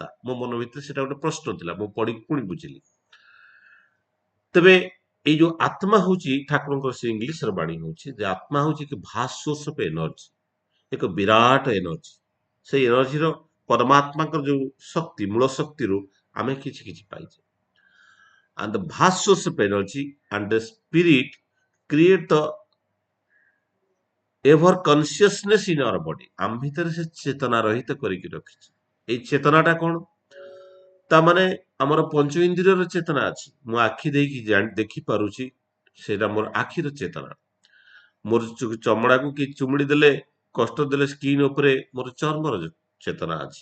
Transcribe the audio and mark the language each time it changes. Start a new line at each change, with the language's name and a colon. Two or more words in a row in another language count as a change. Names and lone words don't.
Odia: ମୋ ମନ ଭିତରେ ସେଟା ଗୋଟେ ପ୍ରଶ୍ନ ଥିଲା, ମୁଁ ପଢିକି ପୁଣି ବୁଝିଲି। ତେବେ ଏଇ ଯୋଉ ଆତ୍ମା ହଉଛି, ଠାକୁରଙ୍କର ସେ ଇଂଲିଶର ବାଣୀ ହଉଛି ଯେ ଆତ୍ମା ହଉଛି ଏକ
English: vast source of energy,
Odia: ଏକ ବିରାଟ ଏନର୍ଜି। ସେଇ ଏନର୍ଜିର, ପରମାତ୍ମାଙ୍କର ଯୋଉ ଶକ୍ତି, ମୂଳ ଶକ୍ତିରୁ ଆମେ କିଛି କିଛି ପାଇଛେ।
English: And the vast source of energy and the spirit create the ever consciousness in our body।
Odia: ଆମ ଭିତରେ ସେ ଚେତନା ରହିତ କରିକି ରଖିଛି। ଏଇ ଚେତନାଟା କଣ? ତା ମାନେ ଆମର ପଞ୍ଚ ଇନ୍ଦ୍ରିୟର ଚେତନା ଅଛି। ମୁଁ ଆଖି ଦେଇକି ଦେଖି ପାରୁଛି, ସେଇଟା ମୋର ଆଖିର ଚେତନା। ମୋର ଚମଡାକୁ କି ଚୁମୁଡି ଦେଲେ, କଷ୍ଟ ଦେଲେ ସ୍କିନ୍ ଉପରେ, ମୋର ଚର୍ମର ଚେତନା ଅଛି।